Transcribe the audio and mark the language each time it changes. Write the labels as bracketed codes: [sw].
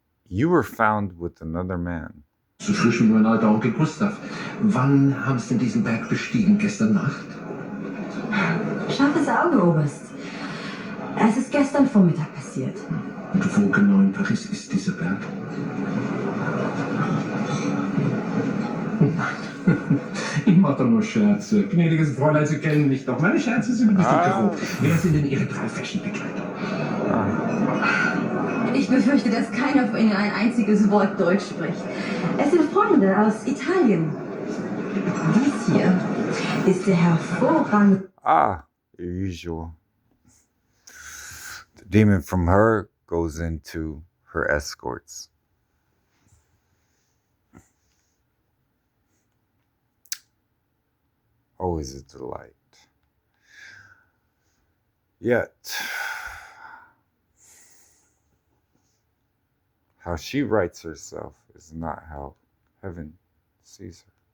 [en] You were found with another man. [de] So frisch wie mein alter Onkel Gustav. Wann haben Sie denn diesen Berg bestiegen? Gestern Nacht? Scharfes Auge, Oberst. Es ist gestern Vormittag passiert. Und wo genau in Paris ist dieser Berg? Ich mache doch nur Scherze. Gnädiges Fräulein, Sie kennen mich doch. Meine Scherze sind ein bisschen grob. Wer sind denn Ihre drei Fashion-Begleiter? Ich befürchte, dass keiner von Ihnen ein einziges Wort Deutsch spricht. Es sind Freunde aus Italien. Dies hier ist der hervorragende... [en] Usual. The demon from her goes into her escorts. Always a delight. Yet, how she writes herself is not how heaven sees her.